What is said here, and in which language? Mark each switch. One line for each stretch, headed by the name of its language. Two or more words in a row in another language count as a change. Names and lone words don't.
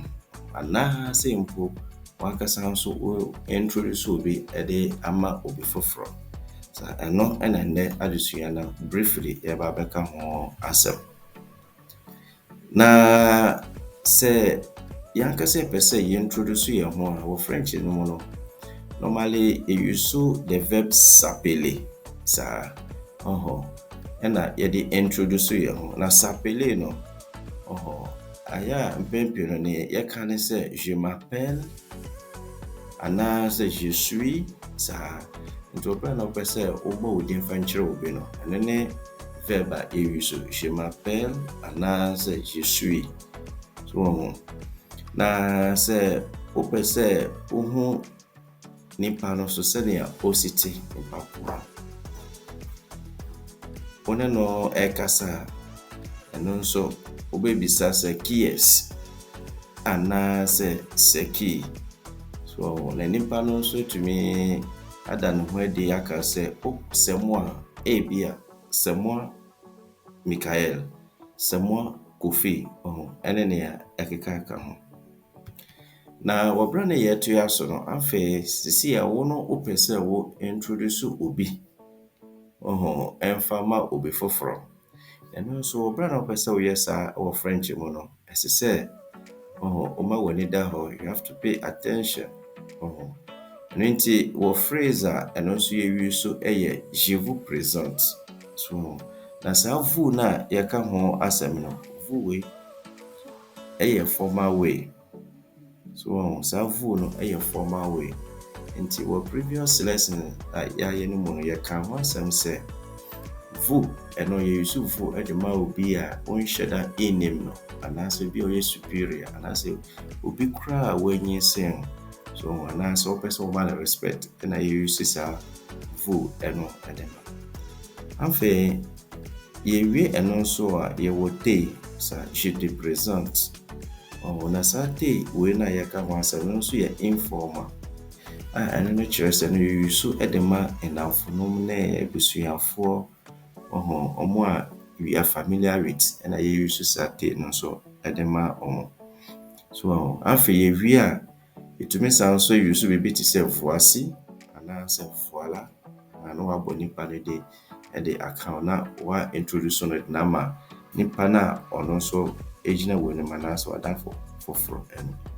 Akan: Anaa sɛ mpo wakasa nso wo introduce obi de ama obi foforɔ. Saa ɛno ɛna nnɛ adesua no briefly yɛba bɛka ho asɛm. Na sɛ yɛankasa pɛ sɛ yɛintroduce yɛn ho a wɔ French no mu no
English: normally you use the verb s'appeler.
Akan: Saa ɛna yɛde introduce yɛn ho. Na s'appeler no ayɛ a mpɛmpɛ no ne yɛka ne sɛ
French: je m'appelle
Akan: anaa sɛ
French: je suis.
Akan: Saa nti wɔpɛ na wɔpɛ sɛ wobɔ wo din fa nkyerɛ obi no ɛno ne verb a yɛuse
French: je m'appelle
Akan: anaa sɛ
French: je suis.
Akan: So na sɛ wopɛ sɛ wohu nipa no so sɛnea ɔsite nipa poa wone no ɛkasa ɛno nso wobɛbisa sɛ
French: qui est
Akan: anaa sɛ
French: c'est qui.
Akan: So na nipa no nso tumi ada ne ho adi aka sɛ
French: c'est moi
Akan: ebia
French: c'est moi Michael, c'est moi Kofi.
Akan: Ɛne nea ɛkeka ka ho. Na wɔbrɛ ne yɛto aso no afei sisi a wo no wopɛ sɛ wo introduce obi ɛmfa ma obi foforɔ. Ɛno nso wɔbrɛ na wopɛ sɛ woyɛ saa wɔ French mu no ɛsɛ sɛ woma w'ani da hɔ.
English: You have to pay attention.
Akan: Ɛno nti wɔ phrase a ɛno nso yɛwie so ɛyɛ
French: je vous présente.
Akan: So na saa vous na yɛka ho asɛm no vous wei ɛyɛ
English: formal way.
Akan: So saa vous no ɛyɛ
English: formal way.
Akan: Nti wɔ
English: previous lesson
Akan: a yɛayɛ no mu no yɛka ho asɛm sɛ vous ɛno yɛuse vous de ma obi a ɔnhyɛ da anim no anaasɛ obi a ɔyɛ superior anaasɛ obi koraa a wɔanyi sen. So anaasɛ wopɛ sɛ woma no respect ɛna yɛuse saa vous ɛno de ma. Afei yɛwie ɛno nso a yɛwɔ te sa
French: je te présente.
Akan: Na saa te wei na yɛka ho asɛm no nso yɛ informal. Ɛno no kyerɛ sɛ no yɛuse de ma nnamfonom ne abusuafoɔ ɔmo a
English: we are familiar with
Akan: ɛna yɛuse saa te no nso de ma ɔmo. So afei yɛwie a yɛtumi san nso use biribi te sɛ voici anaasɛ voilà. Na wabɔ nipa no de aka na wa introduce no na ma nipa na ɔno nso egyina wɔ ne ma na so adafo foforɔ ɛno.